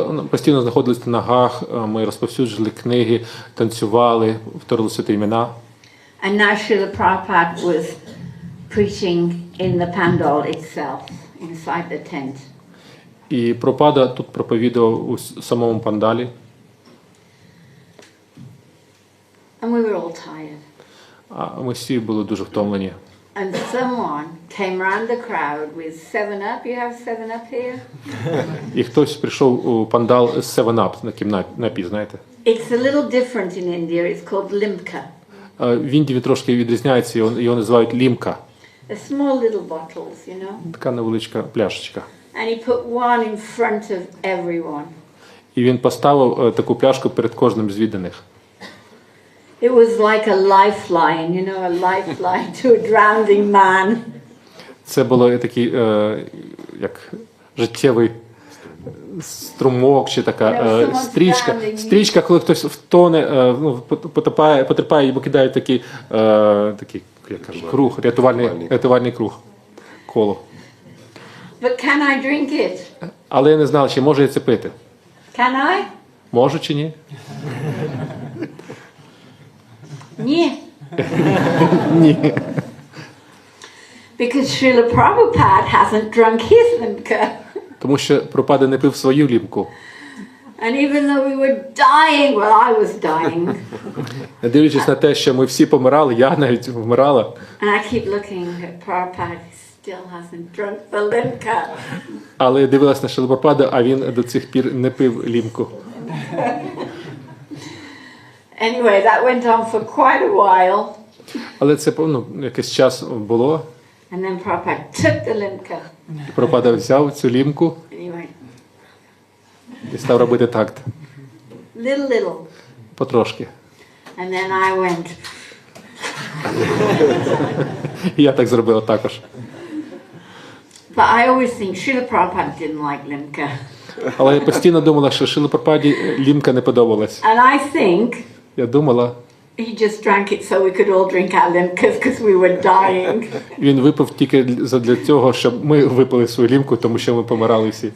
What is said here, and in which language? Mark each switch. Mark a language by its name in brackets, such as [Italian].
[Ukrainian] Постійно знаходились на ногах, ми розповсюджували книги, танцювали, повторили святі імена. [English] And now Srila Prabhupada was preaching in the pandal itself, inside the tent. [Ukrainian] І Прабхупада тут проповідував у самому пандалі. [English] And we were all tired. [Ukrainian] А ми всі були дуже втомлені. [English] And someone came round the crowd with 7-Up. You have 7-Up here? [Ukrainian] І хтось прийшов у пандал з 7-Up, на напій, знаєте. [English] It's a little different in India. It's called limca. [Ukrainian] В Індії трошки відрізняється, його називають лімка. [English] They're small little bottles, you know. [Ukrainian] Така невеличка пляшечка. [English] And he put one in front of everyone. [Ukrainian] І він поставив таку пляшку перед кожним з відданих. [English] It was like a lifeline, you know, a lifeline to a drowning man. [Ukrainian] Це було такий, як життєвий струмок, чи така стрічка, коли хтось втоне, потерпає і покидає такий, як кажуть, круг, рятувальний круг, коло. [English] But can I drink it? [Ukrainian] Але я не знав, чи можу я це пити. [English] Can I? [Ukrainian] Можу чи ні? Ні. Ні. [English] Because Srila Prabhupada hasn't drunk his limca. [Ukrainian] Тому що Прабхупада не пив свою лімку. [English] And even though we were dying, well, I was dying. [Ukrainian] Не дивлячись на те, що ми всі помирали, я навіть вмирала. [English] And I keep looking at Prabhupada, he still hasn't drunk the limca. [Ukrainian] Але я дивилась на Шрила Прабхупаду, а він до цих пір не пив лімку. [English] Anyway, that went on for quite a while. [Ukrainian] Але це якийсь час було. [English] And then Prabhupada took the limca. [Ukrainian] Прабхупада взяв цю лімку [English] And he went, [Ukrainian] і став робити такт. [English] little. [Ukrainian] Потрошки. [English] And then I went, [Ukrainian] І я так зробила також. [English] but I always think Srila Prabhupada didn't like limca. [Ukrainian] Але я постійно думала, що Шрилі Прабхупаді лімка не подобалась. [English] And I think [Ukrainian] Я думала, [English] he just drank it so we could all drink our limcas because we were dying. [Ukrainian] він випив тільки для цього, щоб ми випили свою лімку, тому що ми помирали всі.